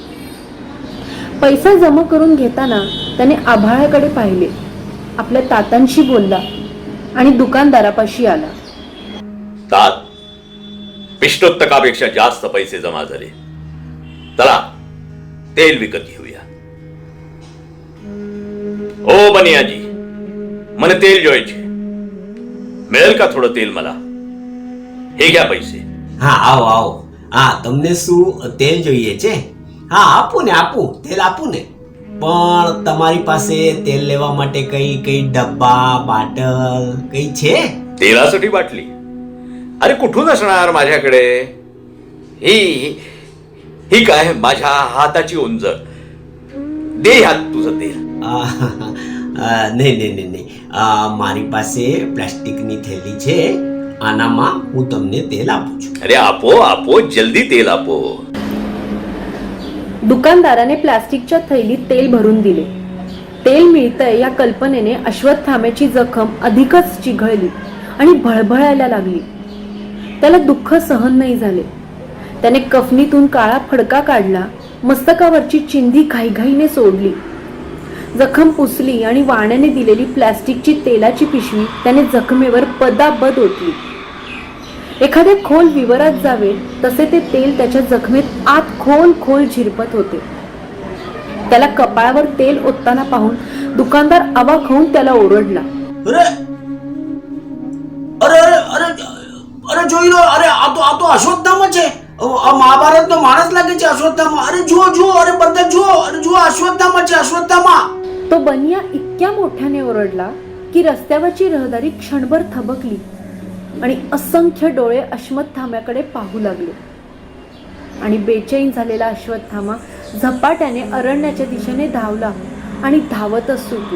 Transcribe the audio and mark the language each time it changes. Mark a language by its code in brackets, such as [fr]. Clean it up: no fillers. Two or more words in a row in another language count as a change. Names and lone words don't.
[mr] पैसा जमा करून घेताना त्याने आभाळाकडे पाहिले, आपल्या तातांशी बोलला आणि दुकानदारापाशी आला. तात, पिष्टोत्तकापेक्षा जास्त पैसे जमा झाले. चला तेल विकत घेऊया. ओ बनियाजी, [gu] મને तेल જોઈએ છે. [mr] मिळेल का थोडं तेल मला? हे घ्या पैसे. [gu] હા આવો આવો. હા તમને શું તેલ જોઈએ છે? હા આપું ને આપું, તેલ આપું ને. પણ તમારી પાસે તેલ લેવા માટે કઈ ડબ્બા બાટલ કઈ છે? [mr] तेलासाठी बाटली? अरे कुठून असणार माझ्याकडे? ही ही काय माझ्या हाताची उंजळ. दे ह्यात तुझं तेल. [gu] નહીં નહીં નહીં નહીં મારી પાસે પ્લાસ્ટિકની થેલી છે, આનામાં હું તમને તેલ આપું છું. અરે આપો આપો, જલ્દી તેલ આપો. [mr] दुकानदाराने प्लास्टिकच्या थैलीत तेल भरून दिले. तेल मिळतंय या कल्पनेने अश्वत्थाम्याची जखम अधिकच चिघळली आणि भळभळायला लागली. त्याला दुःख सहन नाही झाले. त्याने कफनीतून काळा फडका काढला. मस्तकावरची चिंधी घाईघाईने सोडली. जखम पुसली आणि वाण्याने दिलेली प्लास्टिकची तेलाची पिशवी त्याने जखमेवर पदाबद ओतली. एखाद्या खोल विवरात जावे तसे ते तेल त्याच्या जखमेत आत खोल खोल झिरपत होते. त्याला कपाळावर तेल ओतताना पाहून दुकानदार अवाक होऊन त्याला ओरडला. [gu] અરે અરે અરે અરે અરે જોઈ લો, અરે આ તો અશ્વત્થામા છે. આ મહાભારતનો માણસ લાગે છે અશ્વત્થામા. અરે જુઓ જુઓ, અરે બધા જુઓ, અરે જુઓ અશ્વત્થામા છે, અશ્વત્થામા. [mr] तो बनिया इतक्या मोठ्याने ओरडला की रस्त्यावरची रहदारी क्षणभर थबकली आणि असंख्य डोळे अश्वत्थाम्याकडे पाहू लागले. आणि बेचैन झालेला अश्वत्थामा झपाट्याने अरण्याच्या दिशेने धावला आणि धावतच सुटला.